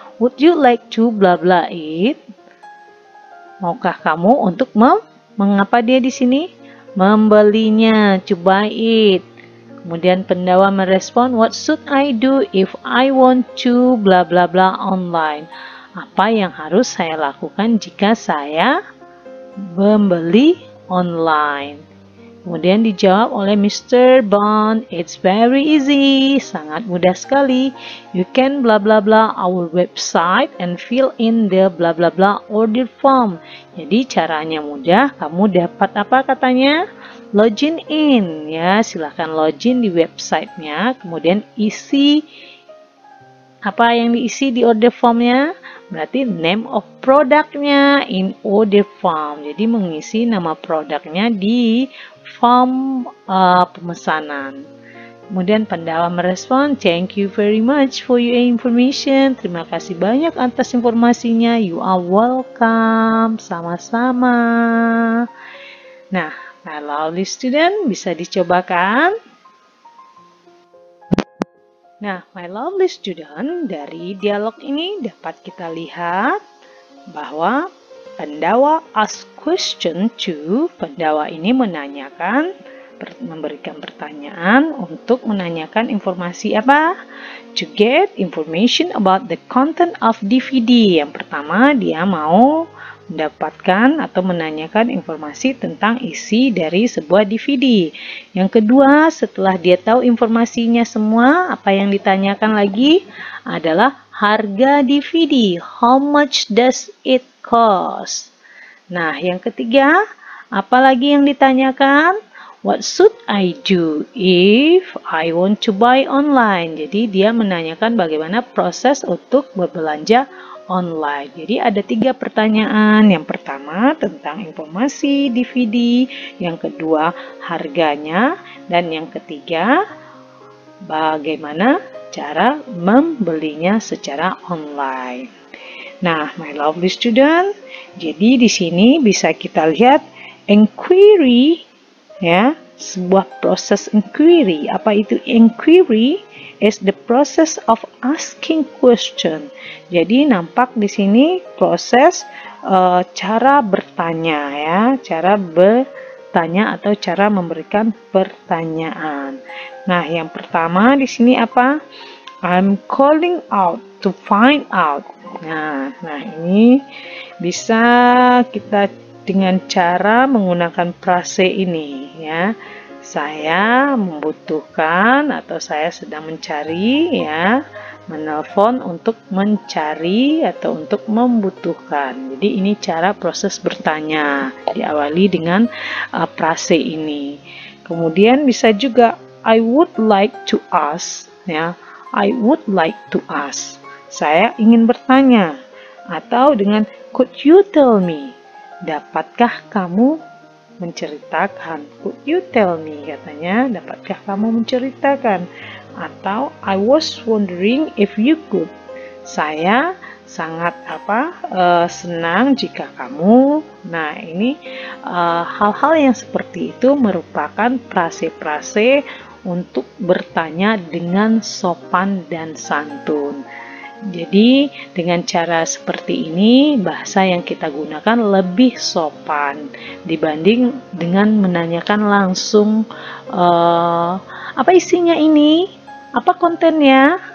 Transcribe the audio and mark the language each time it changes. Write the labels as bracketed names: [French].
[English] Would you like to bla bla it? [Indonesian] Maukah kamu untuk mengapa dia di sini? Membelinya, [English] to buy it. [Indonesian] Kemudian pendawa merespon, [English] what should I do if I want to bla bla bla online? [Indonesian] Apa yang harus saya lakukan jika saya membeli online? Kemudian dijawab oleh Mr. [English] Bond, it's very easy, [Indonesian] sangat mudah sekali. [English] You can bla bla bla our website and fill in the bla bla bla order form. [Indonesian] Jadi caranya mudah, kamu dapat apa katanya? Login in, ya, silahkan login di websitenya, kemudian isi apa yang diisi di order formnya. [English] Berarti name of produknya in order form. [Indonesian] Jadi mengisi nama produknya di form pemesanan. Kemudian pendawa merespon, [English] thank you very much for your information. [Indonesian] Terima kasih banyak atas informasinya. [English] You are welcome. [Indonesian] Sama-sama. Nah, [English] my lovely student, [Indonesian] bisa dicobakan? Nah, [English] my lovely student, [Indonesian] dari dialog ini dapat kita lihat bahwa pendawa [English] ask question to, [Indonesian] pendawa ini menanyakan, memberikan pertanyaan untuk menanyakan informasi apa? [English] To get information about the content of DVD. [Indonesian] Yang pertama, dia mau mendapatkan atau menanyakan informasi tentang isi dari sebuah DVD. Yang kedua, setelah dia tahu informasinya semua, apa yang ditanyakan lagi adalah harga DVD. [English] How much does it cost? [Indonesian] Nah, yang ketiga, apa lagi yang ditanyakan? [English] What should I do if I want to buy online? [Indonesian] Jadi dia menanyakan bagaimana proses untuk berbelanja online. Jadi ada 3 pertanyaan. Yang pertama tentang informasi DVD, yang kedua harganya, dan yang ketiga bagaimana cara membelinya secara online. Nah, my lovely student, jadi di sini bisa kita lihat inquiry, ya, sebuah proses inquiry. Apa itu inquiry? [English] Is the process of asking question. [Indonesian] Jadi nampak di sini proses cara bertanya, ya, cara bertanya atau cara memberikan pertanyaan. Nah, yang pertama di sini apa? [English] I'm calling out to find out. [Indonesian] Nah, ini bisa kita dengan cara menggunakan frase ini, ya. Saya membutuhkan atau saya sedang mencari, ya, menelpon untuk mencari atau untuk membutuhkan. Jadi ini cara proses bertanya, diawali dengan frase ini. Kemudian bisa juga [English] I would like to ask, ya. I would like to ask. [Indonesian] Saya ingin bertanya. Atau dengan [English] could you tell me? [Indonesian] Dapatkah kamu menceritakan? [English] Could you tell me? [Indonesian] Katanya, dapatkah kamu menceritakan? [English] Atau I was wondering if you could. [Indonesian] Saya sangat senang jika kamu. Nah, ini hal-hal yang seperti itu merupakan frase-frase untuk bertanya dengan sopan dan santun. Jadi dengan cara seperti ini bahasa yang kita gunakan lebih sopan dibanding dengan menanyakan langsung apa isinya ini, apa kontennya.